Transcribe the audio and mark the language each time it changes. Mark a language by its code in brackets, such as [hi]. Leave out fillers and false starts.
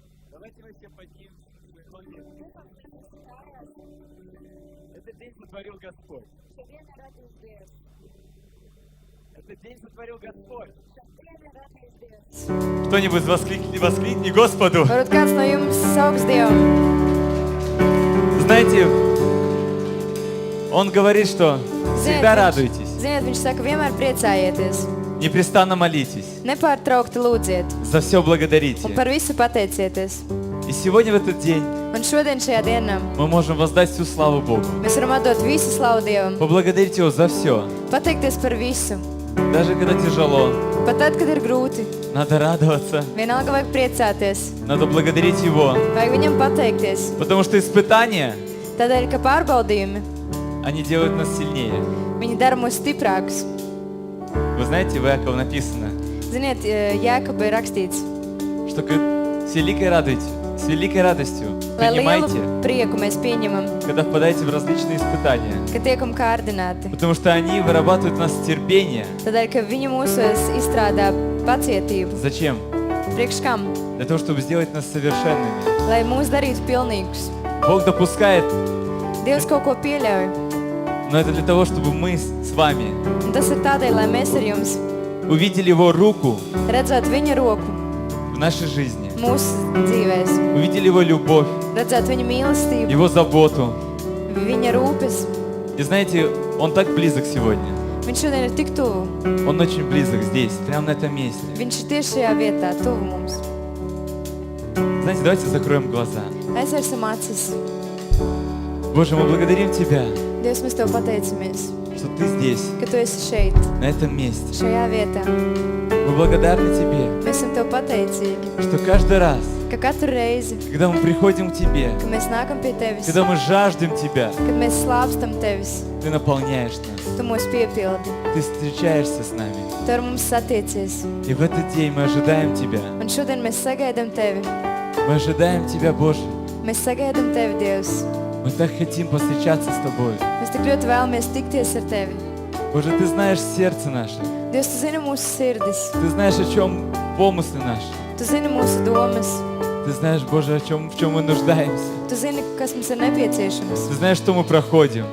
[ru] Давайте мы все поднимем свои ноги. Этот день сотворил Господь. Этот день сотворил Господь. Кто-нибудь воскликни Господу. [lv] Varbūt kāds no jums sauks Dievu. [ru] Знаете, Он говорит, что всегда радуйтесь, [lv] Ziniet, viņš saka, vienmēr priecājieties, [ru] непрестанно молитесь, [lv] nepārtraukti lūdziet [ru] за все благодарите. [lv] un par visu pateicieties. [ru] И сегодня в этот день [lv] Un šodien šajā dienā [ru] мы можем воздать всю славу Богу. [lv] mēs varam atdot visu slavu Dievam, [ru] Поблагодарить Его за все. [lv] pateikties par visu. [ru] Даже когда тяжело, [lv] Pat tad, kad ir grūti, [ru] надо радоваться, [lv] vienalga vajag priecāties, [ru] надо благодарить Его. [lv] vajag viņam pateikties. [ru] Потому что испытания, [lv] Tādēļ, ka pārbaudījumi, [ru] они делают нас сильнее. [lv] viņi dara mūs stiprākus. [ru] Вы знаете, в Иакова написано, [lv] Ziniet, Jēkabā ir rakstīts, [ru] что с великой радостью [lv] lai lielu [ru] принимайте, [lv] prieku mēs pieņemam, [ru] когда впадаете в различные испытания. [lv] ka tiekam kārdināti. [ru] Потому что они vырабатывают в нас терпение. [lv] Tādēļ, ka viņi mūsos izstrādā pacietību. [ru] Зачем? [lv] Priekš kam? [ru] Для того, чтобы сделать нас совершенными. [lv] Lai mūs darītu pilnīgus. [ru] Бог допускает, [lv] Dievs kaut ko pieļauj. [ru] но это для того, чтобы мы с вами [lv] Un tas ir tādēļ, lai mēs ar jums [ru] увидели Его руку [lv] redzētu viņa roku [ru] в нашей жизни. [lv] mūsu dzīvēs, [ru] Увидели Его любовь, [lv] redzētu viņa mīlestību, [ru] Его заботу. [lv] viņa rūpes. [ru] И знаете, Он так близок сегодня. [lv] Viņš šodien ir tik tuvu. [ru] Он очень близок здесь, прямо на этом месте. [lv] Viņš ir tieši šajā vietā, tuvu mums. [ru] Знаете, давайте закроем глаза. [lv] Aizvērsim acis. [ru] Боже, мы благодарим Тебя, [lv] Dievs, mēs Tev pateicamies, [ru] что Ты здесь, [lv] ka Tu esi šeit, [ru] на этом месте. [lv] šajā vietā. [ru] Мы благодарны Тебе, [lv] Mēs esam Tev pateicīgi, [ru] что каждый раз, [lv] ka katru reizi, [ru] когда мы приходим к Тебе, [lv] kad mēs nākam pie Tevis, [ru] когда мы жаждем Тебя, [lv] kad mēs slāpstam Tevis, [ru] Ты наполняешь нас, [lv] Tu mūs piepildi, [ru] Ты встречаешься с нами. [lv] Tu ar mums satiecies. [ru] И в этот день мы ожидаем Тебя. [lv] Un šodien mēs sagaidām Tevi. [ru] Мы ожидаем Тебя, Боже. [lv] Mēs sagaidām Tevi, Dievs. [ru] Мы так хотим встречаться с Тобой. [lv] Mēs tik ļoti vēlamies tikties ar Tevi. [ru] Боже, Ты знаешь сердце наше. [lv] Dievs, Tu zini mūsu sirdis. [ru] Ты знаешь, о чем помыслы наши. [lv] Tu zini mūsu domas. [ru] Ты знаешь, Боже, в чем мы нуждаемся. [lv] Tu zini, kas mums ir nepieciešams. [ru] Ты знаешь, что мы проходим.